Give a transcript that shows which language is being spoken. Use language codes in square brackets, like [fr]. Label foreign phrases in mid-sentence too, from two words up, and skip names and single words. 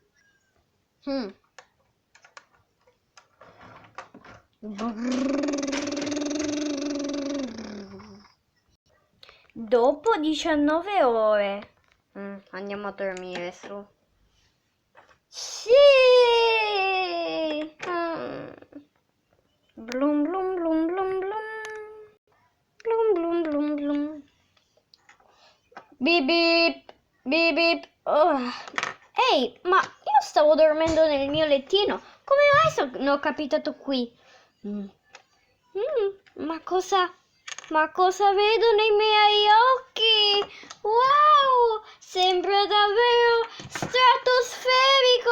[it] Dopo 19 ore. Andiamo a dormire su. Sì! Blum blum blum blum blum. Blum blum blum blum. Bip bip. Bip bip. Ehi, ma io stavo dormendo nel mio lettino. Come mai sono capitato qui? Ma cosa vedo nei miei occhi? Wow! Sembra davvero stratosferico!